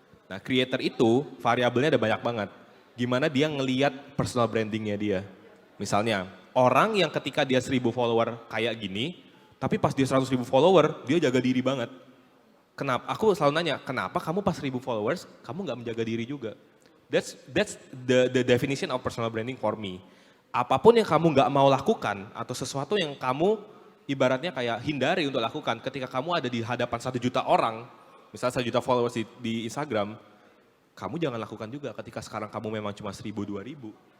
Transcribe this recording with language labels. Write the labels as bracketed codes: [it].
[id] Nah creator itu variabelnya ada banyak banget. Gimana dia ngeliat personal brandingnya dia. Misalnya orang yang ketika dia 1000 follower kayak gini, tapi pas dia 100.000 follower dia jaga diri banget. Kenapa? Aku selalu nanya, kenapa kamu pas 1000 followers kamu nggak menjaga diri juga? [en] That's the definition of personal branding for me. [id] Apapun yang kamu nggak mau lakukan atau sesuatu yang kamu ibaratnya kayak hindari untuk lakukan ketika kamu ada di hadapan 1 juta orang, misalnya 1 juta followers di Instagram, kamu jangan lakukan juga ketika sekarang kamu memang cuma 1000, 2000.